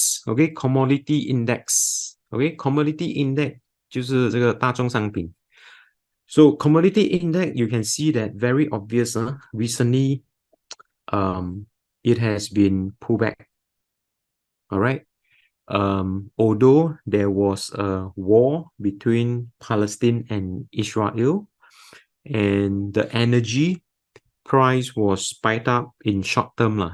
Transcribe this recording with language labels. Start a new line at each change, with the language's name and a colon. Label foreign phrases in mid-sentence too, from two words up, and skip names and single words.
English: OK commodity index OK commodity index
Chinese: 就是这个大宗商品。
English: So commodity index, you can see that very obvious. Recently, it has been pulled back. All right. Although there was a war between Palestine and Israel, and the energy price was spiked up in short term lah.